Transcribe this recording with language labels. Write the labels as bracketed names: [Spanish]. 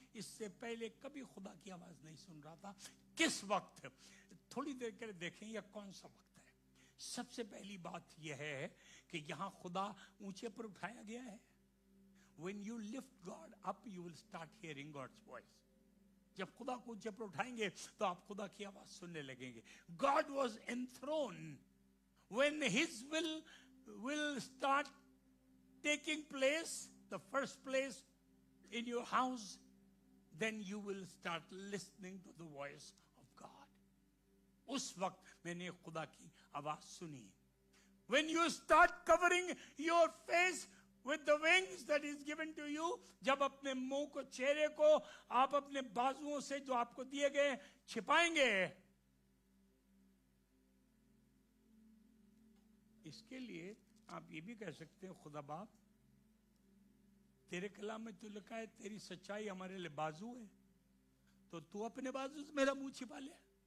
[Hindi] इससे पहले कभी खुदा की आवाज नहीं सुन रहा था. किस वक्त? थोड़ी देर के लिए देखें यह कौन सा वक्त है. सबसे पहली बात यह है कि यहां खुदा ऊंचे पर उठाया गया है. [English] When you lift God up, you will start hearing God's voice. [Hindi] जब खुदा को ऊंचे पर उठाएंगे तो आप खुदा की आवाज सुनने लगेंगे. [English] God was enthroned. When His will start taking place, the first place in your house, then you will start listening to the voice of God. [Hindi] उस वक्त मैंने खुदा की आवाज सुनी. [English] When you start covering your face with the wings that is given to you, [Hindi] जब अपने मुंह को, चेहरे को आप अपने बाजुओं से जो आपको दिए गए छिपाएंगे, इसके लिए आप ये भी कह सकते हैं, खुदा बाप, तेरे कलाम में तो लिखा है तेरी सच्चाई हमारे लिए बाजू है, तो तू अपने बाजू से मेरा मुंह छिपा ले.